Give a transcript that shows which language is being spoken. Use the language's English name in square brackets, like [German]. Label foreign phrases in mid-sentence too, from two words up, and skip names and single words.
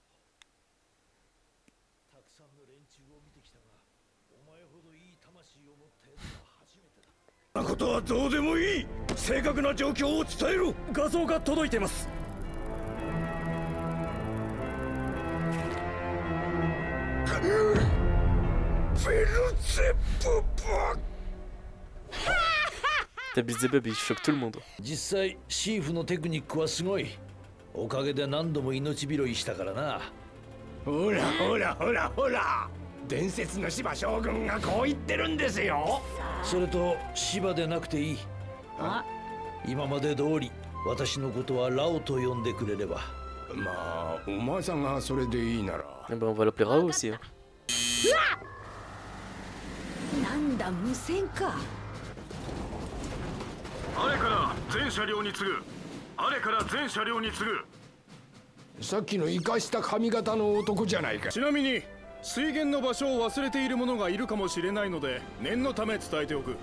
[Japanese] たくさんの連中を見てきたが、お前ほどいい魂を持ったやつは初めてだ。そんなことはどうでもいい。正確な状況を伝えろ。画像が届いてます。ベルゼブブ。 [French] Beelzebub, il choque tout le monde. [Japanese] 実際シーフのテクニックはすごい。おかげで何度も命拾いしたからな。ほらほらほらほら、伝説の芝将軍がこう言ってるんですよ。それと芝でなくていい。今まで通り私のことはラオと呼んでくれれば。まあお前さんがそれでいいなら。 [French] Eh ben, on va l'appeler Rao aussi. Hein. [Japanese] なんだ無線か。あれから全車両に次ぐ。あれから全車両に次ぐ。さっきの生かした髪型の男じゃないか。ちなみに水源の場所を忘れている者がいるかもしれないので念のため伝えておく。